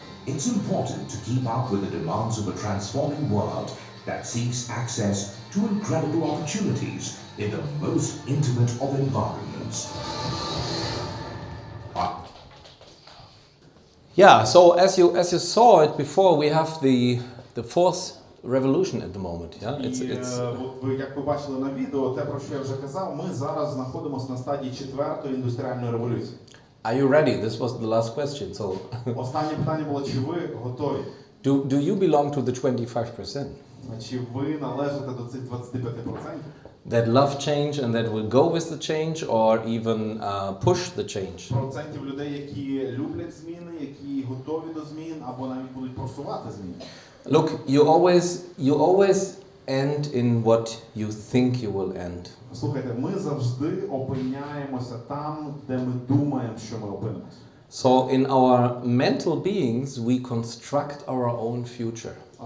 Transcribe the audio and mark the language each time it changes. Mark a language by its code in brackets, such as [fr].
[en] It's important to keep up with the demands of a transforming world that seeks access to incredible opportunities in the most intimate of environments. Yeah, so as you saw it before, we have the fourth revolution at the moment. Yeah, [uk] як ви бачили на відео, те, про що я вже казав, ми зараз знаходимося на стадії четвертої індустріальної революції. [en] Are you ready? This was the last question. So [uk] Останнє питання було, чи ви готові? [en] do you belong to the 25%? [uk] Чи ви належите до цих 25%? [en] That love change and that will go with the change or even push the change. [uk] Процентів людей, які люблять зміни, які готові до змін або навіть будуть просувати зміни. [en] Look, you always end in what you think you will end. [uk] Слухайте, ми завжди опиняємося там, де ми думаємо, що ми опинимося. [en] So in our mental beings we construct our own future.